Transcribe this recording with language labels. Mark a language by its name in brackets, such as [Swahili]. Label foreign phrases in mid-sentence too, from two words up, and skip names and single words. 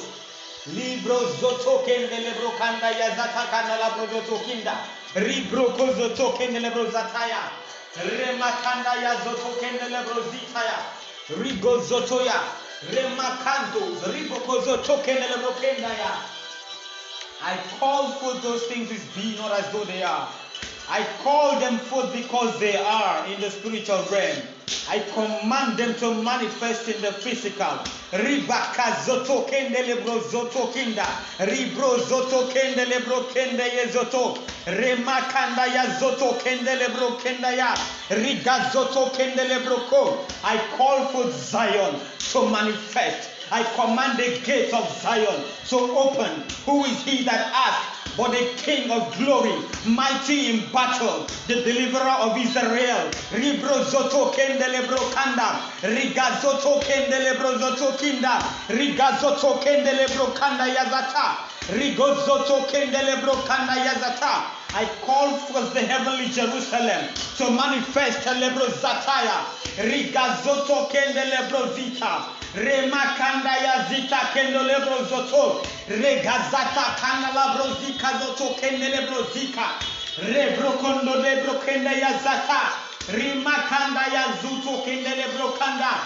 [English] Libro zoto kende lebro kanda ya zata kanda labro zoto kinda. Ribro kozo to kende lebro zataya. Remakanda ya zoto kende lebro zitaya. Rigo zoto ya. Remakando. Rigo kozo to kende lebro kenda ya. I call for those things as be not as though they are. I call them forth because they are in the spiritual realm. I command them to manifest in the physical. Ribaka zoto kende lebro zoto kinda. Ribro zoto kende lebro kende ye zoto. Remakanda ya zoto kende lebro kenda ya. Riga zoto kende lebro ko. I call for Zion to manifest. I command the gates of Zion to open. Who is he that asked? But the King of glory, mighty in battle, the deliverer of Israel. Ribro zoto kende lebro kanda. Riga zoto kende lebro zoto kinda. Riga zoto kende lebro kanda yazata. Rigo zoto kende lebro kanda yazata. I call for the heavenly Jerusalem to manifest lebro zataya. Riga zoto kende lebro zita. Remakanda ya zita kendo lebro zoto. Regazata kanda labro zika zoto kende lebro zika. Rebro kondo lebro kende ya zata. Rimakanda ya zuto kende lebro kanda.